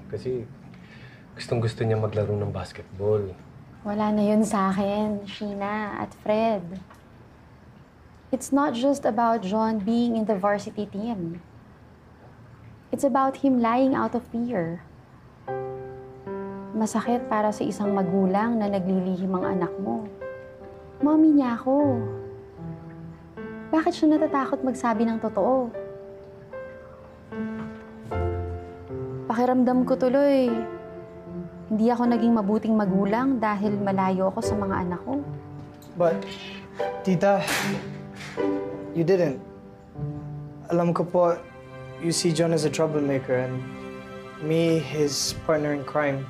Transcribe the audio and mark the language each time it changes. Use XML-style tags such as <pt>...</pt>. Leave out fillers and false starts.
<tl>Kasi gustong-gusto niya maglaro ng basketball. Wala na yun sa akin, Sheena at Fred.</tl> <en>It's not just about John being in the varsity team. It's about him lying out of fear.</en> <tl>Masakit para sa isang magulang na naglilihim ang anak mo. Mommy niya ako. Bakit siya natatakot magsabi ng totoo? Pakiramdam ko tuloy, hindi ako naging mabuting magulang dahil malayo ako sa mga anak ko.</tl> <en>But, Tita, you didn't.</en> <tl>Alam ko po,</tl> <en>you see John as a troublemaker and me, his partner in crime.</en>